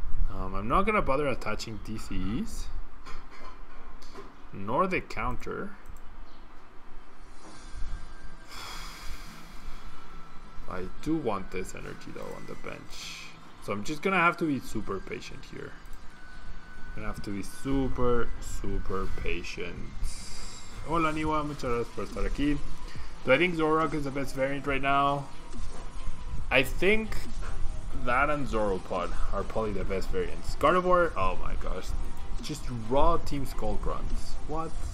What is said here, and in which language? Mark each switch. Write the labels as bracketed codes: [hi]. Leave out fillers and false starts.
[en] I'm not gonna bother attaching DCEs, nor the counter. I do want this energy though on the bench, so I'm just gonna have to be super patient here. Gonna have to be super patient. [es] Hola Niwa, muchas gracias por estar aquí. [en] Do I think Zoroark is the best variant right now? I think that and Zoropod are probably the best variants. Gardevoir, oh my gosh, just raw Team Skull Grunts. What?